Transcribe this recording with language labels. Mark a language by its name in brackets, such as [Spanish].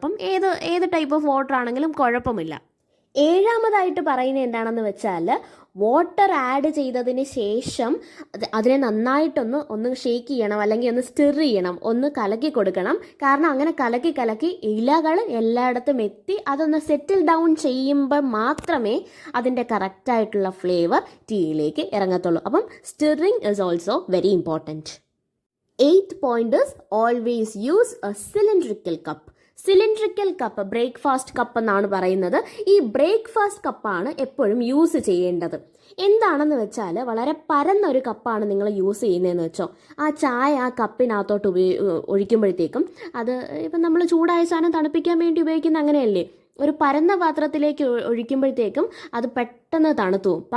[Malayalam] അപ്പം ഏത് type of water ആണെങ്കിലും കുഴപ്പമില്ല. 7ാമതായിട്ട് പറയുന്നത് എന്താണെന്ന് വെച്ചാൽ വാട്ടർ ആഡ് ചെയ്തതിന് ശേഷം അതിനെ നന്നായിട്ടൊന്ന് ഷേക്ക് ചെയ്യണം, അല്ലെങ്കിൽ ഒന്ന് സ്റ്റിർ ചെയ്യണം, ഒന്ന് കലക്കി കൊടുക്കണം. കാരണം അങ്ങനെ കലക്കി ഇലകൾ എല്ലായിടത്തും എത്തി അതൊന്ന് സെറ്റിൽ ഡൗൺ ചെയ്യുമ്പോൾ മാത്രമേ അതിൻ്റെ കറക്റ്റായിട്ടുള്ള ഫ്ലേവർ ടീയിലേക്ക് ഇറങ്ങത്തുള്ളൂ. [English] അപ്പം stirring is also very important. 8th point is always use a cylindrical cup. [Malayalam] Cylindrical cup, breakfast cup എന്നാണ് പറയുന്നത്. ഈ ബ്രേക്ക്ഫാസ്റ്റ് കപ്പാണ് എപ്പോഴും യൂസ് ചെയ്യേണ്ടത്. എന്താണെന്ന് വെച്ചാൽ വളരെ പരന്നൊരു കപ്പാണ് നിങ്ങൾ യൂസ് ചെയ്യുന്നതെന്ന് വെച്ചോ, ആ ചായ ആ കപ്പിനകത്തോട്ട് ഒഴിക്കുമ്പോഴത്തേക്കും അത് ഇപ്പം നമ്മൾ ചൂടായ സാധനം തണുപ്പിക്കാൻ വേണ്ടി ഉപയോഗിക്കുന്ന അങ്ങനെയല്ലേ, ഒരു പരന്ന പാത്രത്തിലേക്ക് ഒഴിക്കുമ്പോഴത്തേക്കും അത് പെട്ടെന്ന് തണുത്തു പോകും.